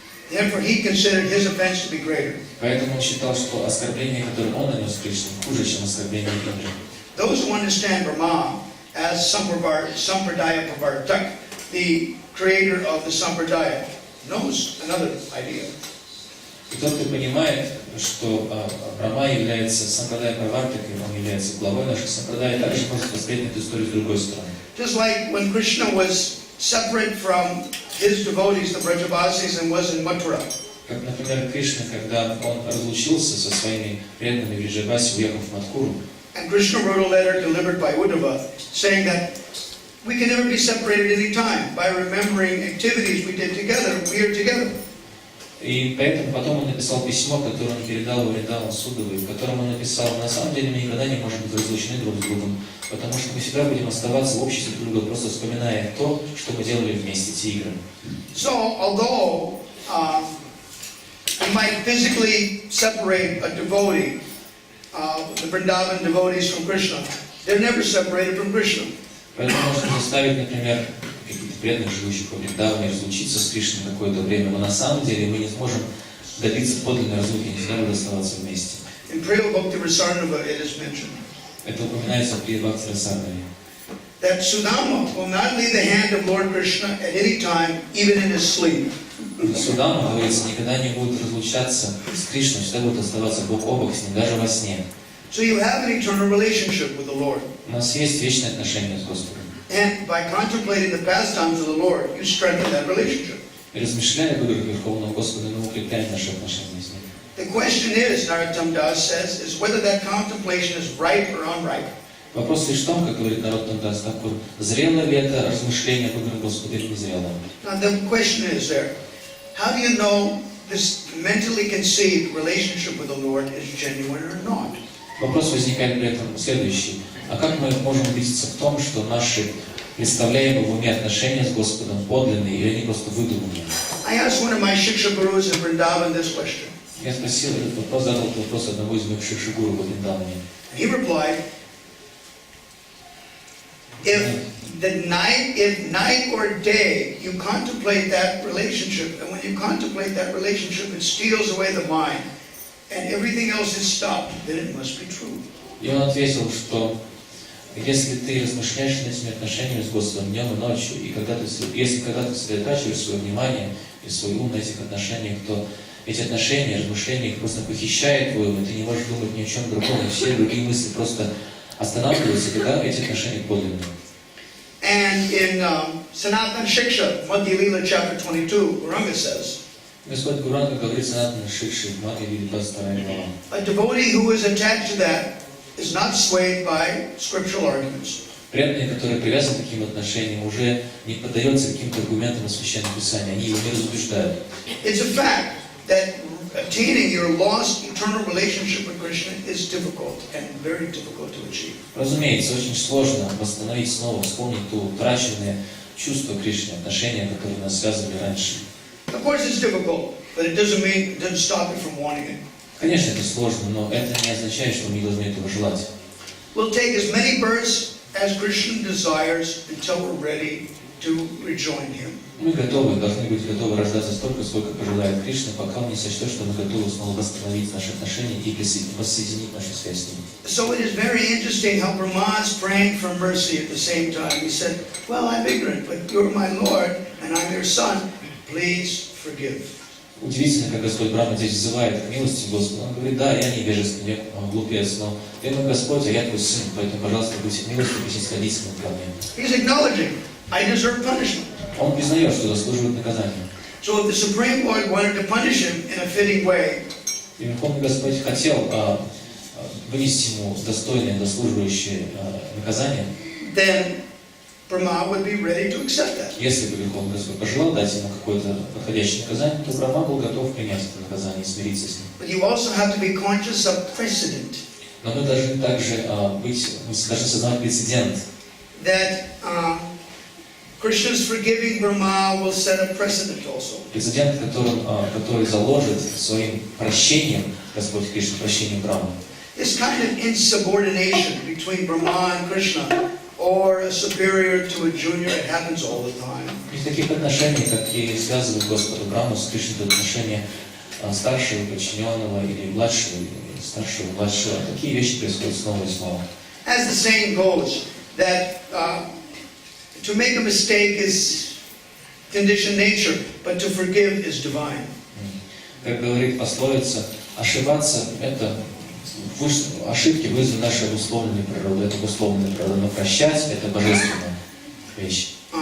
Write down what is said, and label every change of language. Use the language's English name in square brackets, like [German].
[English] Therefore, he considered his offense to be greater. [Russian] Поэтому он считал, что оскорбление, которое он нанес Кришне, хуже, чем оскорбление Индры. [English] Those who understand Brahma as Sampradaya Pravartak, the creator of the Sampradaya, knows another idea. [Russian] И тот, кто понимает, что Брахма является Сампрадая Правартакой, он является главой нашей Сампрадая, также может посмотреть на эту историю с другой стороны. [English] Just like when Krishna was separate from his devotees, the Brajavasis, and was in Mathura. [Russian] Как, например, Кришна, когда он разлучился со своими преданными в Вриджавасе, уехав в Мадхуру. [English] And Krishna wrote a letter delivered by Uddhava, saying that we can never be separated any time. By remembering activities we did together, we are together. [Russian] И поэтому потом он написал письмо, которое он передал Вриндаван Судовой, в котором он написал: на самом деле мы никогда не можем быть разлучены друг с другом, потому что мы всегда будем оставаться в обществе друг друга, просто вспоминая то, что мы делали вместе, те игры. [English] So, although we might physically separate a devotee, the Vrindavan devotees from Krishna, they're never separated from Krishna. [Russian] Поэтому можно заставить, например, каких-то преданных, живущих во Вриндаване, разлучиться с Кришной какое-то время, но на самом деле мы не сможем добиться подлинной разлуки, не всегда будем оставаться вместе. [English] In Priya Bhakti Visrambha it is mentioned [Russian] Это упоминается при Бхакти Расарнаве. [English] that Sudama will not leave the hand of Lord Krishna at any time, even in his sleep. [Russian] Судама, говорится, никогда не будут разлучаться с Кришной, всегда будут оставаться бок о бок с ним, даже во сне. [English] So you have an eternal relationship with the Lord. [Russian] У нас есть вечное отношение с Господом. [English] And by contemplating the pastimes of the Lord, you strengthen that relationship. [Russian] И размышляя об играх Верховного Господа, мы укрепляем наши отношения с Ним. [English] The question is, Narottam Das says, is whether that contemplation is ripe or unripe. [Russian] Вопрос лишь в том, как говорит Нароттам Дас Такур, зрело ли это размышление об играх Господа или не зрело. [English] Now the question is there, how do you know this mentally conceived relationship with the Lord is genuine or not? [Russian] Вопрос возникает при этом следующий. А как мы можем убедиться в том, что наши представляемые в уме отношения с Господом подлинные или они просто выдуманные? [English] I asked one of my Shiksha gurus in Vrindavan this question. [Russian] Я спросил этот вопрос, задал этот вопрос одного из моих шикшигуру в Вриндаване. [English] He replied, if night or day you contemplate that relationship, and when you contemplate that relationship, it steals away the mind, and everything else is stopped, then it must be true. [Russian] И он ответил, что если ты размышляешь над этими отношениями с Господом днем и ночью, и если когда ты сосредотачиваешь свое внимание и свой ум на этих отношениях, то эти отношения, размышления их просто похищают твой ум, и ты не можешь думать ни о чем другом, и все другие мысли просто останавливаются, когда эти отношения подлинные. [English] And in Sanatana Shiksha, Madhya Lila, chapter 22, Guranga says, [Russian] Господь Гуранга говорит Санатана Шикши в Мадхя Лиле 22 глава. [English] a devotee who is attached to that is not swayed by scriptural arguments. [Russian] Преданные, которые привязаны к таким отношениям, уже не поддаются каким-то аргументам из Священного Писания, они его не разубеждают. [English] It's a fact that attaining your lost eternal relationship with Krishna is difficult and very difficult to achieve. [Russian] Разумеется, очень сложно восстановить снова, вспомнить то утраченное чувство Кришны, отношения, которые нас связывали раньше. [English] Of course it's difficult, but it doesn't stop you from wanting it. [Russian] Конечно, это сложно, но это не означает, что мы не должны этого желать. [English] We'll take as many births as Krishna desires until we're ready to rejoin him. [Russian] Мы готовы, должны быть готовы рождаться столько, сколько пожелает Кришна, пока он не сочтет, что мы готовы снова восстановить наши отношения и воссоединить нашу связь с ним. [English] So it is very interesting how Brahma is praying for mercy at the same time. He said, well, I'm ignorant, but you're my Lord, and I'm your son. Please forgive. [Russian] Удивительно, как Господь Брахма здесь взывает к милости Господа. Он говорит, да, я невежественный, я глупец, но ты мой Господь, а я твой сын, поэтому, пожалуйста, будьте милостивы и снисходительны ко мне. [English] He's acknowledging, I deserve punishment. [Russian] Он признает, что заслуживает наказания. [English] So if the Supreme Lord wanted to punish him in a fitting way, [Russian] И Верховный Господь хотел вынести ему достойное, заслуживающее наказание, [English] then Brahma would be ready to accept that. [Russian] если бы Верховный Господь пожелал дать ему какое-то подходящее наказание, то Брахма был готов принять это наказание и смириться с ним. [English] But you also have to be conscious of precedent. [Russian] Но мы должны также мы должны сознавать прецедент. [English] That Krishna's forgiving Brahma will set a precedent also. [Russian] Прецедент, который заложит своим прощением, Господь Кришна, прощением Брахмы. [English] This kind of insubordination between Brahma and Krishna, or a superior to a junior, it happens all the time. [Russian] Из таких отношений, какие связывают Господа Брахму с Кришной, отношения старшего подчиненного или младшего, или старшего, младшего, такие вещи происходят снова и снова. [English] As the saying goes, that to make a mistake is conditioned nature, but to forgive is divine. [Russian] Как говорит пословица, ошибаться – это ошибки вызваны нашей обусловленной природой, это обусловленная природа, но прощать – это божественная вещь.